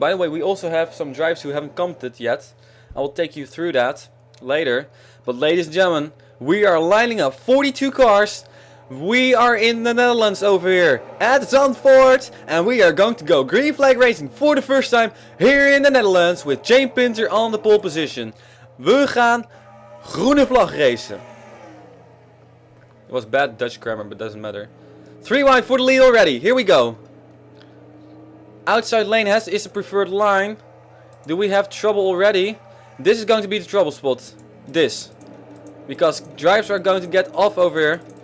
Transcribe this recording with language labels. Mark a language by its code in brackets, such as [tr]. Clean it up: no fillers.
[en] By the way, we also have some drivers who haven't commented yet. I will take you through that later. But ladies and gentlemen, we are lining up 42 cars We are in the Netherlands over here at Zandvoort, and we are going to go green flag racing for the first time here in the Netherlands with Jane Pinter on the pole position. [nl] We gaan groene vlag racen. [en] It was bad Dutch grammar, but doesn't matter. 3 wide for the lead already. Here we go. Outside lane is the preferred line. Do we have trouble already? This is going to be the trouble spot. This. Because drivers are going to get off over here.